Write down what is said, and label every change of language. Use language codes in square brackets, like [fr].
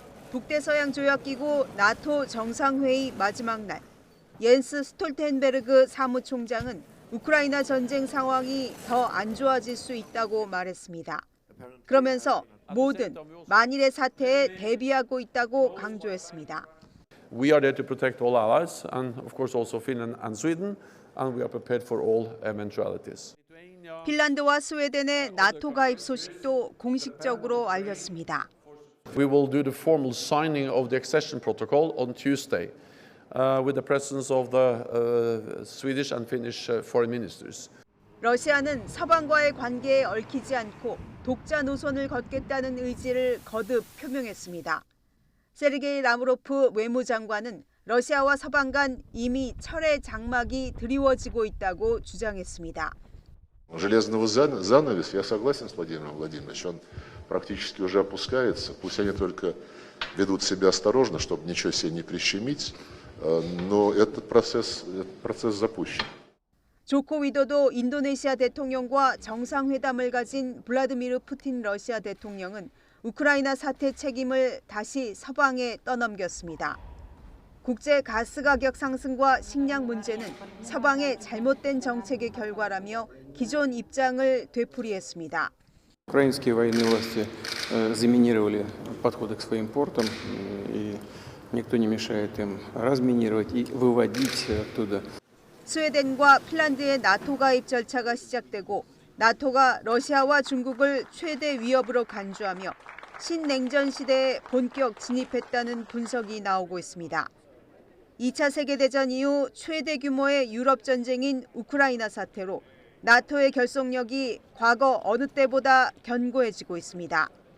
[ko] 북대서양 조약기구 나토 정상회의 마지막 날, 옌스 스톨텐베르그 사무총장은 우크라이나 전쟁 상황이 더 안 좋아질 수 있다고 말했습니다. 그러면서 모든 만일의 사태에 대비하고 있다고 강조했습니다. [en] We are there to protect all allies and of course also Finland and Sweden and we are prepared for all eventualities. [ko] 핀란드와 스웨덴의 나토 가입 소식도 공식적으로 알렸습니다. [en] We will do the formal signing of the accession protocol on Tuesday with the presence of the Swedish and Finnish foreign ministers. [ko] 러시아는 서방과의 관계에 얽히지 않고 독자 노선을 걷겠다는 의지를 거듭 표명했습니다. 세르게이 라브로프 외무장관은 러시아와 서방 간 이미 철의 장막이 드리워지고 있다고 주장했습니다. [ru] Железного занавеса, я согласен с Владимиром Владимировичем, он практически уже опускается. Пусть они только ведут себя осторожно, чтобы ничего себе не прищемить, но этот процесс запущен. [ko] 조코 위도도 인도네시아 대통령과 정상회담을 가진 블라디미르 푸틴 러시아 대통령은 우크라이나 사태 책임을 다시 서방에 떠넘겼습니다. 국제 가스 가격 상승과 식량 문제는 서방의 잘못된 정책의 결과라며 기존 입장을 되풀이했습니다. [ru] Украинские военные власти заминировали подходы к своим портам, и никто не мешает им разминировать и выводить оттуда. [ko] 스웨덴과 핀란드의 나토 가입 절차가 시작되고 나토가 러시아와 중국을 최대 위협으로 간주하며 신냉전 시대에 본격 진입했다는 분석이 나오고 있습니다. 2차 세계대전 이후 최대 규모의 유럽 전쟁인 우크라이나 사태로 나토의 결속력이 과거 어느 때보다 견고해지고 있습니다.